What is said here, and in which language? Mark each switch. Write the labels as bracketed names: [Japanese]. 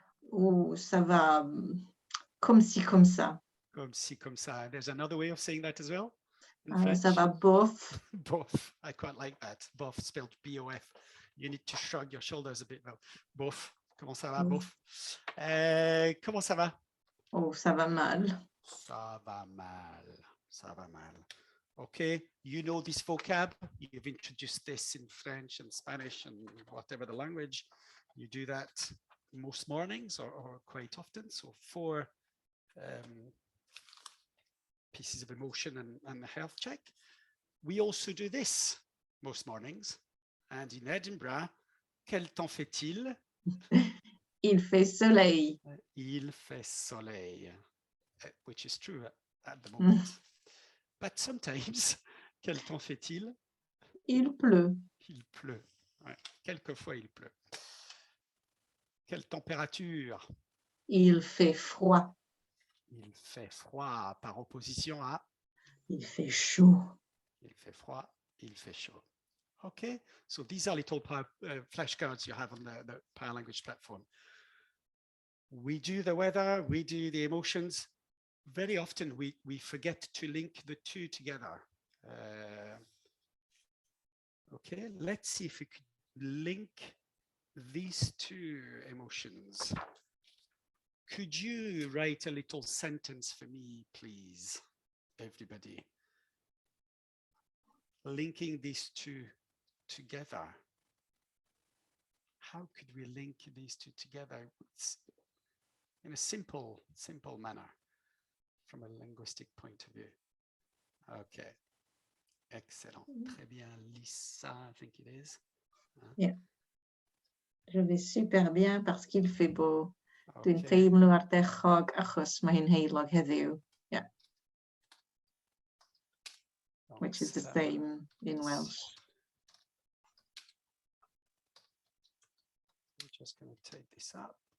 [French] Ou ça va comme ci, comme ça. Comme ci, comme ça. [English] There's another way of saying that as well. [French] Ça va bof. [English] Bof. I quite like that. Bof, spelled B-O-F. You need to shrug your shoulders a bit. [French] Bof. Comment ça va, bof? Comment ça va? Oh, ça va mal. Ça va mal. Ça va mal. [English] Okay, you know this vocab. You've introduced this in French and Spanish and whatever the language. You do that most mornings or quite often. So 4 pieces of emotion and a health check. We also do this most mornings. And in Edinburgh, [French] quel temps fait-il? Il fait soleil. Il fait soleil, [English] which is true at the moment. But sometimes, [French] quel temps fait-il? Il pleut. Il pleut. Ouais. Quelquefois, il pleut. Quelle température? Il fait froid. Il fait froid par opposition à? Il fait chaud. Il fait froid, il fait chaud. [English] Okay, so these are little flashcards you have on the Power Language platform. We do the weather, we do the emotions. Very often we forget to link the two together. Okay, let's see if we could link these two emotions. Could you write a little sentence for me, please, everybody? Linking these two together. How could we link these two together in a simple manner from a linguistic point of view? Okay, excellent. [French] Très bien, [English] Lisa, I think it is. Yeah. [French] Je vais super bien parce qu'il fait beau. [Welsh] Dwi'n [English] Okay. [Welsh] teimlo ardderchog achos mae hi'n heulog heddiw. [English] Yeah, which is the same in Welsh. I'm just going to take this up.